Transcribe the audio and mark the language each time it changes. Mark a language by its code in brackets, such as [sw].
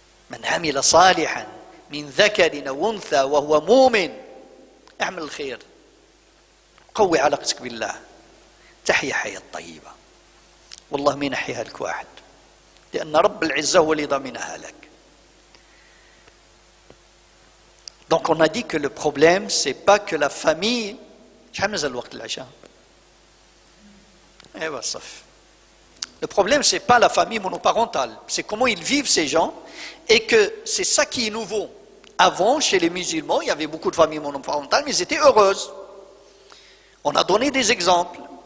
[ar] من عمل صالحا من ذكر او انثى وهو مؤمن، اعمل الخير، قوي علاقتك بالله، تحيا حياه طيبه. والله ما ينحيها لك واحد، لان رب العزه هو اللي ضامنها لك. [fr] Donc on a dit que le problème c'est pas que la famille. [ar] شحال مازال الوقت العشاء؟ ايوا صف. [fr] Le problème c'est pas la famille monoparentale, c'est comment ils vivent ces gens, et que c'est ça qui est nouveau. Avant, chez les musulmans, il y avait beaucoup de familles monoparentales, mais ils étaient heureuses. On a donné des exemples.